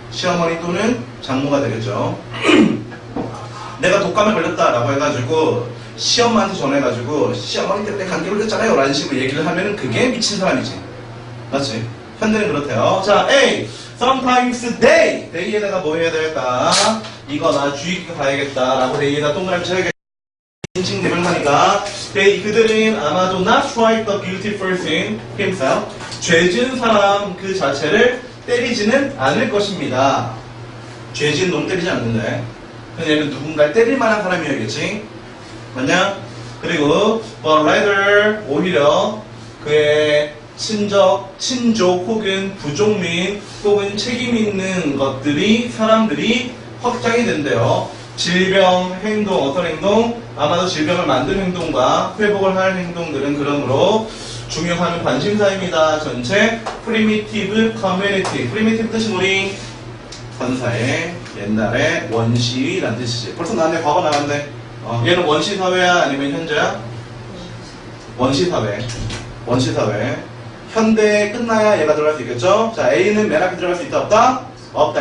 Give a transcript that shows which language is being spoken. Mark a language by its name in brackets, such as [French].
[Korean] 시어머니 또는 장모가 되겠죠. 내가 독감에 걸렸다라고 해가지고 시엄마한테 전해가지고 시어머니 때문에 감기 걸렸잖아요 라는 식으로 얘기를 하면은 그게 미친 사람이지. 맞지? 현대는 그렇대요. 자, A. [English] Sometimes they. [Korean] they에다가 뭐 해야 될까? 이거 나 주의 깊게 봐야겠다 라고 they에다 동그라미 쳐야겠다. 인칭 대명사니까 [English] they, [Korean] 그들은 아마도 [English] not strike the guilty person himself. [Korean] 죄진 사람 그 자체를 때리지는 않을 것입니다. 죄진 놈 때리지 않는데 그냥 누군가를 때릴 만한 사람이어야겠지. 맞냐? 그리고 [English] but rather [Korean] 오히려 그의 친족 혹은 부족민 혹은 책임 있는 것들이 사람들이 확장이 된대요. 질병, 행동, 어떤 행동? 아마도 질병을 만든 행동과 회복을 할 행동들은 그러므로 중요한 관심사입니다. [English] 전체 primitive community. [Korean] primitive 뜻이 뭐니? 선사의 옛날에 원시라는 뜻이지. 벌써 나왔네. 과거 나왔네. 얘는 원시사회야? 아니면 현재야? 원시사회. 원시사회. 현대에 끝나야 얘가 들어갈 수 있겠죠? 자, A는 맨 앞에 들어갈 수 있다 없다? 없다.